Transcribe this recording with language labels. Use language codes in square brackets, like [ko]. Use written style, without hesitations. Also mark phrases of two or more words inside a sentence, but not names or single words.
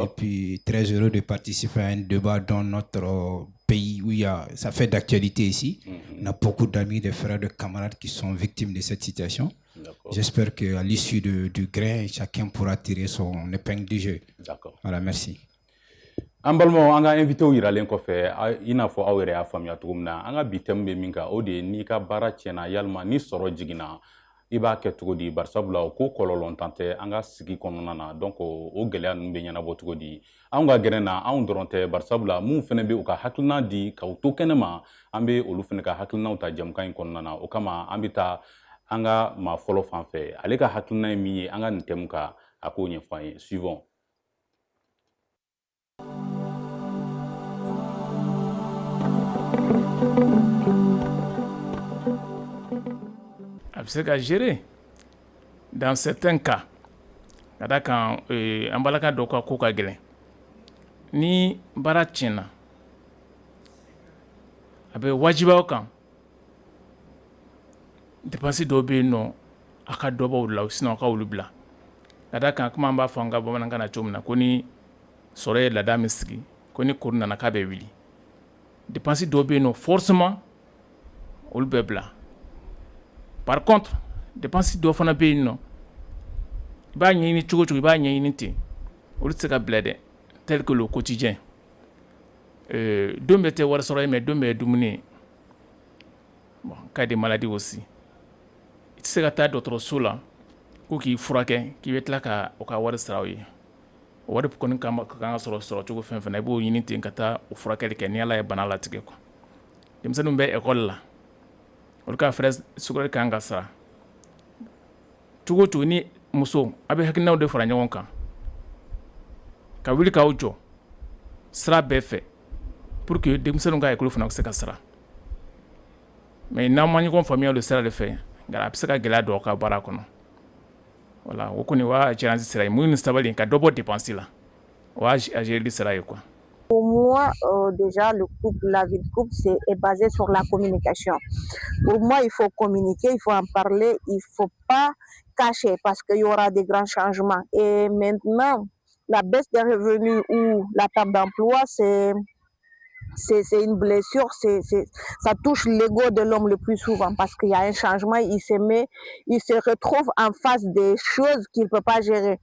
[fr] Et puis, très heureux de participer à un débat dans notre pays où ça fait d'actualité ici. On a beaucoup d'amis, de frères, de camarades qui sont victimes de cette situation. J'espère qu'à l'issue du Grain, chacun pourra tirer son épingle du jeu. D'accord. Voilà, merci. [bm] an balimaw an ka invité yiralen kɔfɛ i n'a fɔ aw yɛrɛ y'a faamuya cogo min na an ka bi thème bɛ min kan o de ye n'i ka baara tiɲɛna yalima ni sɔrɔ jiginna i b'a kɛ cogo di barisabula o ko kɔlɔlɔntan tɛ an ka sigi kɔnɔna na donc o gɛlɛya ninnu bɛ ɲɛnabɔ cogo di anw ka gɛrɛn na anw dɔrɔn tɛ barisabula mun fana bɛ u ka hakilina di k'aw to kɛnɛ ma an bɛ olu fana ka hakilinaw ta jamukan in kɔnɔna na o kama an bɛ taa an ka maa fɔlɔ fan fɛ ale ka hakilina ye min ye an ka nin thème kan a k'o ɲɛfɔ an ye suivant. A bɛ se ka [fr] gérer dans certains cas [bm] ka da kan an balaka dɔw ka ko ka gɛlɛn ni baara tiɲɛna a bɛ wajibi aw kan dépense dɔw bɛ yen nɔ a ka dɔ bɔ olu la sinon a ka olu bila ka da kan kuma an b'a fɔ an ka bamanankan na cogo min na ko ni sɔrɔ ye laada min sigi ko ni kuru nana k'a bɛ wuli dépense dɔw bɛ yen nɔ forcément olu bɛ bila. [fr] Par contre, [bm] dépense dɔ fana bɛ yen nɔ i b'a ɲɛɲini cogo cogo i b'a ɲɛɲini ten olu tɛ se ka bila dɛ [fr] tel que le quotidien [bm] don bɛ tɛ wari sɔrɔ ye mais don bɛ dumuni ye [fr] bon cas de maladie [bm] aussi i tɛ se ka taa dɔgɔtɔrɔso la ko k'i furakɛ k'i bɛ tila ka o ka wari sara o ye o wari kɔni ka kan ka sɔrɔ cogo fɛn fɛn na i b'o ɲini ten ka taa o furakɛli kɛ ni Ala ye bana latigɛ quoi denmisɛnninw bɛ école la olu ka frais sukɔrɔ kan ka sara cogo cogo ni muso a bɛ hakilinaw de fara ɲɔgɔn kan ka wuli k'aw jɔ sira bɛɛ fɛ [fr] pour que [bm] denmisɛnninw ka école fana bɛ se ka sara mais n'aw ma ɲɔgɔn faamuya o sira de fɛ nka a bɛ se ka gɛlɛya don aw ka baara kɔnɔ voilà o kɔni o y'a cɛnansi sira ye mun ni sabali ka dɔ bɔ dépense la o y'a gérer sira ye quoi. [fr] Pour moi, déjà, la vie de couple, est basée sur la communication. Pour moi, il faut communiquer, il faut en parler, il ne faut pas cacher parce qu'il y aura des grands changements. Et maintenant, la baisse des revenus ou la perte d'emploi, c'est une blessure, ça touche l'ego de l'homme le plus souvent parce qu'il y a un changement, il se retrouve en face des choses qu'il ne peut pas gérer.